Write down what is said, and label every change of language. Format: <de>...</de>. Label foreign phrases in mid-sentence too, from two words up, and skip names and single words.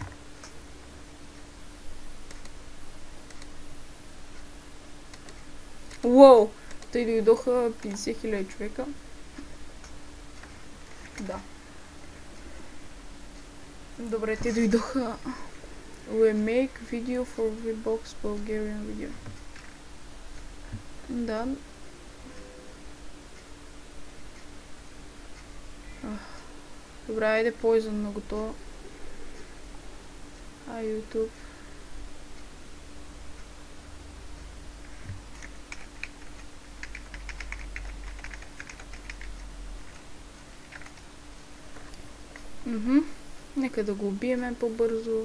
<bg>Уоу! Тъй дойдоха 50 000 човека. Да. Добре, те дойдоха.</bg> <en>We make video for VBOX Bulgarian video.</en> <bg>Да. Добре, айде Poison на готово. YouTube. Нека да го убиеме по-бързо.</bg>